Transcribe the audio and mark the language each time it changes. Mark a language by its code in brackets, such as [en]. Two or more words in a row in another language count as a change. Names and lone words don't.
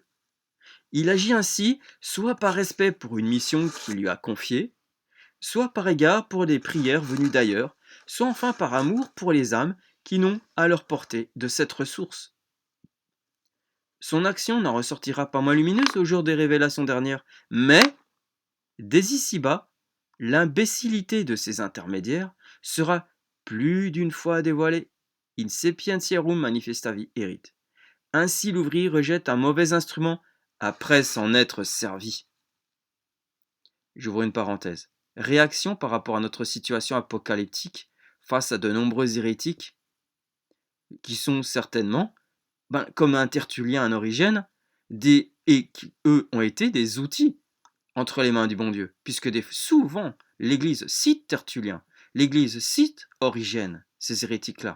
[fr] Il agit ainsi soit par respect pour une mission qu'il lui a confiée, soit par égard pour des prières venues d'ailleurs, soit enfin par amour pour les âmes qui n'ont à leur portée de cette ressource. Son action n'en ressortira pas moins lumineuse au jour des révélations dernières, mais, dès ici-bas, l'imbécilité de ces intermédiaires sera plus d'une fois dévoilée. [la] In sapientiarum manifestavi erit. [fr] Ainsi l'ouvrier rejette un mauvais instrument après s'en être servi. J'ouvre une parenthèse. Réaction par rapport à notre situation apocalyptique face à de nombreux hérétiques qui sont certainement, comme un Tertullien à Origène, et qui, eux, ont été des outils entre les mains du bon Dieu, puisque souvent l'Église cite Tertullien, l'Église cite Origène, ces hérétiques-là.